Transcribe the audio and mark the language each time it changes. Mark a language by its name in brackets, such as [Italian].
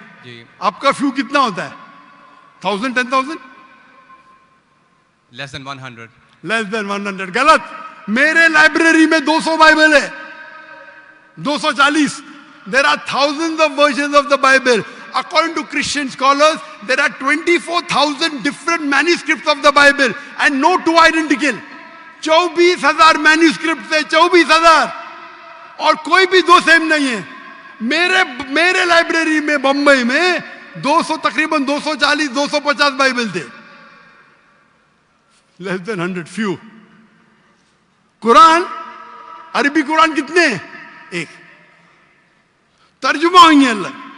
[Hindi] जी। आपका फ्यू कितना होता है? 1000, 10,000? [English] Less than 100। Less than 100। [Hindi] गलत। मेरे लाइब्रेरी में 200 बाइबल है, 240। [English] There are thousands of versions of the Bible. According to Christian scholars, there are 24,000 different manuscripts of the Bible and no two identical. [Hindi] 24,000 manuscripts है, 24,000, और कोई भी दो सेम नहीं है। मेरे लाइब्रेरी में बंबई में 200, तकरीबन 240, 250 बाइबल थे। [English] Less than 100, few. [Hindi] कुरान, अरबी कुरान कितने? 1। तर्जुमा होंगे अल्लाह।